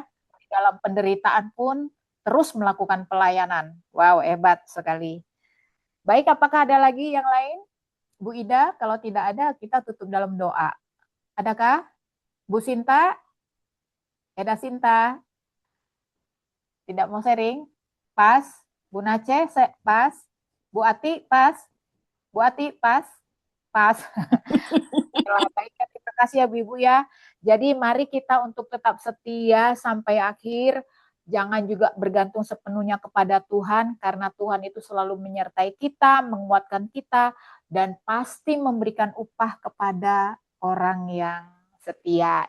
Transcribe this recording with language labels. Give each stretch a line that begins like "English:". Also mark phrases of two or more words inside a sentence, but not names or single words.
Indonesian: Di dalam penderitaan pun terus melakukan pelayanan. Wow, hebat sekali. Baik, apakah ada lagi yang lain? Bu Ida, kalau tidak ada kita tutup dalam doa. Adakah? Bu Sinta? Eda Sinta? Tidak mau sharing? Pas. Bu Nace, pas. Bu Ati, pas. Bu Ati, pas. Pas. Baik, terima kasih ya Bu Ibu ya. Jadi mari kita untuk tetap setia sampai akhir. Jangan juga bergantung sepenuhnya kepada Tuhan, karena Tuhan itu selalu menyertai kita, menguatkan kita, dan pasti memberikan upah kepada orang yang setia.